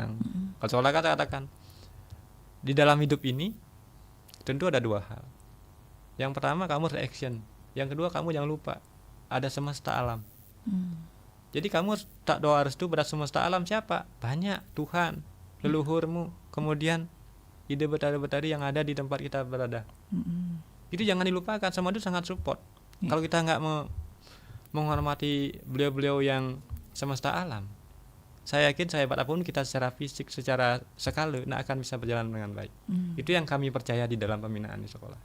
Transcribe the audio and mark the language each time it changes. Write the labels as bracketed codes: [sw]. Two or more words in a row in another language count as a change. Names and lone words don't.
[id] Kalau sekolah kan saya katakan, di dalam hidup ini tentu ada dua hal. Yang pertama kamu reaction, yang kedua kamu jangan lupa ada semesta alam. Jadi kamu tak doa restu pada semesta alam siapa? Banyak, Tuhan, leluhurmu, kemudian ide betari-betari yang ada di tempat kita berada. Itu jangan dilupakan, semua itu sangat support. Kalau kita nggak menghormati beliau-beliau yang semesta alam, saya yakin saya apapun kita secara fisik, secara skala akan bisa berjalan dengan baik. Itu yang kami percaya di dalam pembinaan di sekolah.